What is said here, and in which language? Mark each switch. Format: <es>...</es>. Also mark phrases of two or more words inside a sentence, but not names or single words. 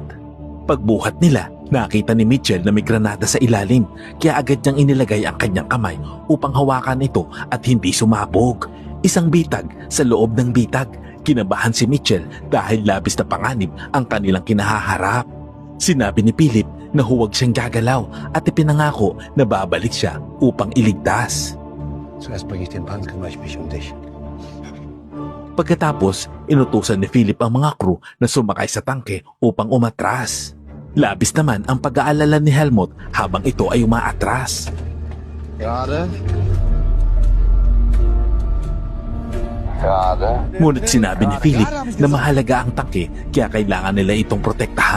<tl>Pagbuhat nila, nakita ni Mitchell na may granada sa ilalim kaya agad niyang inilagay ang kanyang kamay upang hawakan ito at hindi sumabog. Isang bitag sa loob ng bitag. Kinabahan si Mitchell dahil labis na panganib ang kanilang kinahaharap. Sinabi ni Philip na huwag siyang gagalaw at ipinangako na babalik siya upang iligtas.</tl> <de>Zuerst bringe ich den Pan, kümmere ich mich um dich.</de> <tl>Pagkatapos, inutusan ni Philip ang mga crew na sumakay sa tangke upang umatras. Labis naman ang pag-aalala ni Helmut habang ito ay umaatras.</tl> <de>Gerade.</de> <tl>Ngunit sinabi ni Philip na mahalaga ang tangke kaya kailangan nila itong protektahan.</tl>